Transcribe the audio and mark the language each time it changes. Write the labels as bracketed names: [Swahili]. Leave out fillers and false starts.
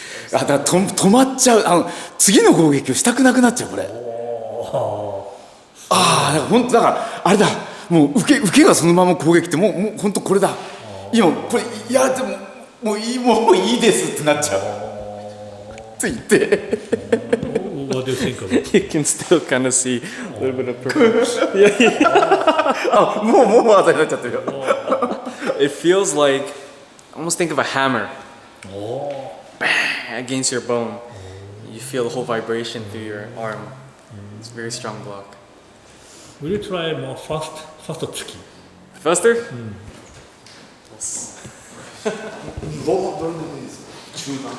[Japanese] あ、だから止まっちゃう。次の攻撃をしたくなくなっちゃうこれ。ああ、だから本当だからあれだ。もう受けがそのまま攻撃ってもう本当これだ。今これいやでももういいですってなっちゃう。ついて。 [English] What do you think of it? You can still kind of see a little bit of purple. [Japanese] あ、もう当たりになっちゃってるよ。 [English] It feels like, almost think of a hammer. Bang against your bone. You feel the whole vibration through your arm. It's a very strong block. Will you try more fast 突き Faster? [Japanese] どれでもいいです。中段も。